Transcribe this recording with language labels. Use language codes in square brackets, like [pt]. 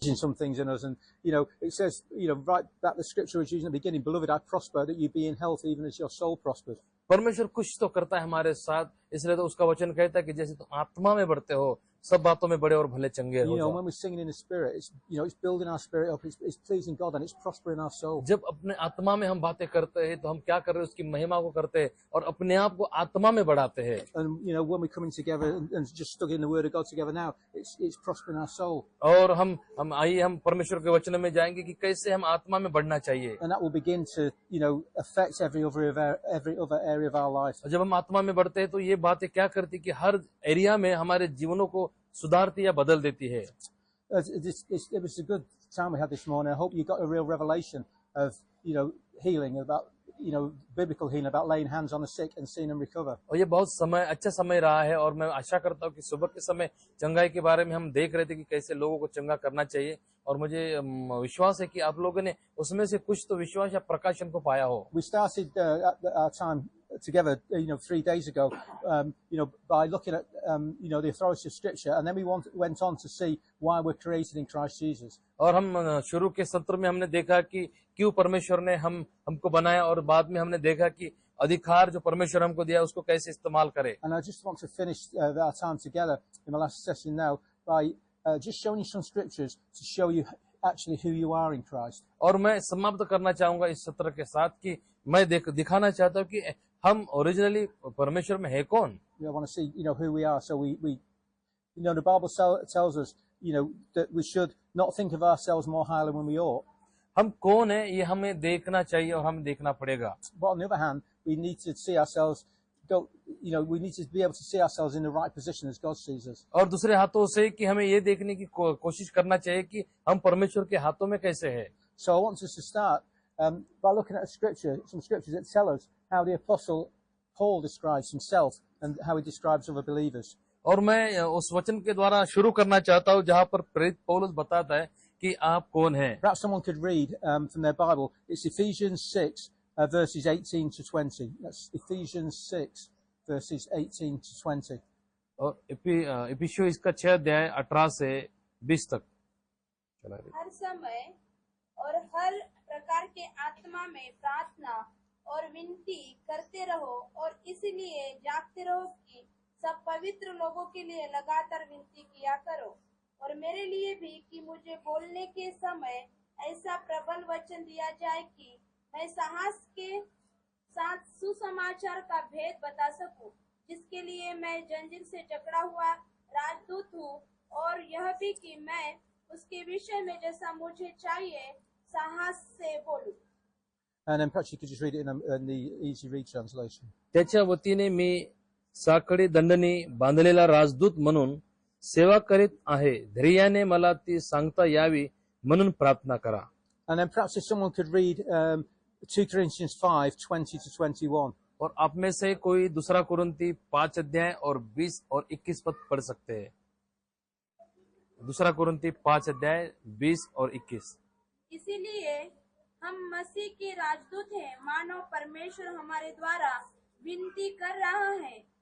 [en] some things in us, and it says, right that the scripture was using at the beginning, beloved, I prosper that you be in health even as your soul prospers. [hi] परमेश्वर कुछ तो करता है हमारे साथ, इसलिए तो उसका वचन कहता है कि जैसे तुम आत्मा में बढ़ते हो सब बातों में बड़े और भले चंगे हो जाओ। [en] When we're singing in the spirit, it's building our spirit up, it's pleasing God, and it's prospering our soul. [hi] जब अपने आत्मा में हम बातें करते हैं तो हम क्या कर रहे हैं, उसकी महिमा को करते हैं और अपने आप को आत्मा में बढ़ाते हैं। [en] And when we're coming together and just studying the word of God together now, it's prospering our soul. [hi] और हम आइए हम परमेश्वर के वचन में जाएंगे कि कैसे हम आत्मा में बढ़ना चाहिए। [en] And that will begin to affect every other area of our life. [hi] जब हम आत्मा में बढ़ते हैं तो ये बातें क्या करती कि हर एरिया में हमारे जीवनों को सुधारती या बदल देती है। [en] It was a good time we had this morning. I hope you got a real revelation of healing, about biblical healing, about laying hands on the sick and seeing them recover. [hi] और ये बहुत अच्छा समय रहा है और मैं आशा करता हूँ कि सुबह के समय चंगाई के बारे में हम देख रहे थे कि कैसे लोगों को चंगा करना चाहिए, और मुझे विश्वास है कि आप लोगों ने उसमें से कुछ तो विश्वास या प्रकाशन को पाया हो। [en] We started our time together 3 days ago by looking at the authority of scripture, and then we went on to see why we're created in Christ Jesus. [hi] और हम शुरू के सत्र में हमने देखा कि क्यों परमेश्वर ने हमको बनाया, और बाद में हमने देखा कि अधिकार जो परमेश्वर हमको दिया उसको कैसे इस्तेमाल करे। [en] And I just want to finish our time together in my last session now by just showing you some scriptures to show you actually who you are in Christ. [hi] और मैं समाप्त करना चाहूंगा इस सत्र के साथ कि मैं दिखाना चाहता हूँ कि हम ओरिजिनली परमेश्वर में है कौन। [en] I want to see who we are. So we the Bible tells us that we should not think of ourselves more highly than we ought. [hi] हम कौन है ये हमें देखना चाहिए और हमें देखना पड़ेगा। [en] But on the other hand, we need to see ourselves we need to be able to see ourselves in the right position as God sees us. [hi] और दूसरे हाथों से कि हमें ये देखने की कोशिश करना चाहिए कि हम परमेश्वर के हाथों में कैसे हैं। [en] So I want us to start by looking at some scriptures that tell us how the apostle Paul describes himself and how he describes other believers. [hi] और मैं उस वचन के द्वारा शुरू करना चाहता हूँ जहाँ पर प्रेरित पौलुस बताता है कि आप कौन हैं। [en] Perhaps someone could read from their Bible. It's Ephesians 6 verses 18 to 20. That's Ephesians 6 verses 18 to 20. [hi] और इफिसियों इसका 6 अध्याय 18 से 20 तक। हर समय और हर प्रकार के आत्मा में प्रार्थना और विनती करते रहो, और इसलिए जागते रहो कि सब पवित्र लोगों के लिए लगातार विनती किया करो, और मेरे लिए भी कि मुझे बोलने के समय ऐसा प्रबल वचन दिया जाए कि मैं साहस के साथ सुसमाचार का भेद बता सकूं, जिसके लिए मैं जंजीर से जकड़ा हुआ राजदूत हूँ, और यह भी कि मैं उसके विषय में जैसा मुझे चाहिए साहस से बोलूं। [en] And then perhaps you could just read it in the easy read translation. [mr] त्याच्या वतीने मी साखळी दंडनी बांधलेला राजदूत म्हणून सेवा करीत आहे, धैर्याने मला ती सांगता यावी म्हणून प्रार्थना करा। [en] And then perhaps if someone could read 2 Corinthians 5:20 to 21. [hi] और आप में से कोई दूसरा कुरिन्ती 5 अध्याय और 20 और 21 पद पढ़ सकते हैं। दूसरा कुरिन्ती 5 अध्याय 20 और 21। इसीलिए हम मसीह के राजदूत हैं, मानो परमेश्वर हमारे द्वारा विनती कर रहा है।